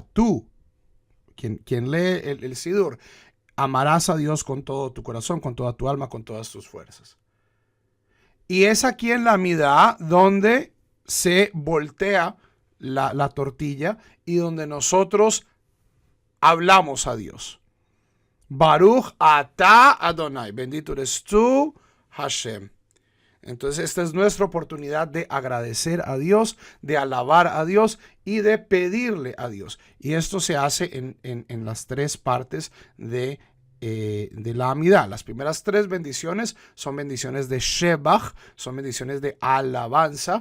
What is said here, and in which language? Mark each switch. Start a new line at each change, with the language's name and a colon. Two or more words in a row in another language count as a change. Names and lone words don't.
Spanish: Tú, quien lee el Sidur, amarás a Dios con todo tu corazón, con toda tu alma, con todas tus fuerzas. Y es aquí en la Amidá donde se voltea la tortilla y donde nosotros hablamos a Dios.
Hebrew: Baruch ata Adonai.
Spanish: Bendito eres tú, Hashem. Entonces esta es nuestra oportunidad de agradecer a Dios, de alabar a Dios y de pedirle a Dios. Y esto se hace en las 3 partes de la Amidá. Las primeras 3 bendiciones son bendiciones de Shebach, son bendiciones de alabanza.